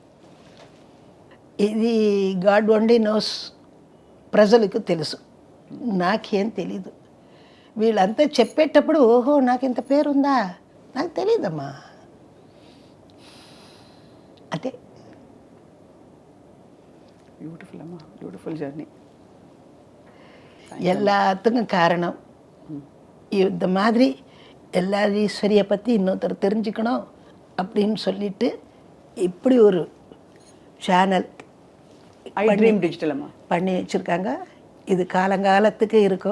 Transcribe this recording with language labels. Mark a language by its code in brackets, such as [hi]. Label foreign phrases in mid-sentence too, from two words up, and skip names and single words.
[te] ఇది [en] God only knows, [te] ప్రజలకు తెలుసు, నాకేం తెలీదు. వీళ్ళంతా చెప్పేటప్పుడు ఓహో నాకు ఇంత పేరుందా, నాకు తెలీదమ్మా. అదే బ్యూటిఫుల్ అమ్మా, [en] beautiful journey. [ta] எல்லாத்துக்கும் காரணம் இந்த மாதிரி எல்லா ஈஸ்வரியை பற்றி இன்னொருத்தர் தெரிஞ்சுக்கணும் அப்படின்னு சொல்லிட்டு இப்படி ஒரு சேனல் டிஜிட்டல் பண்ணி வச்சுருக்காங்க. இது காலங்காலத்துக்கு இருக்கும்.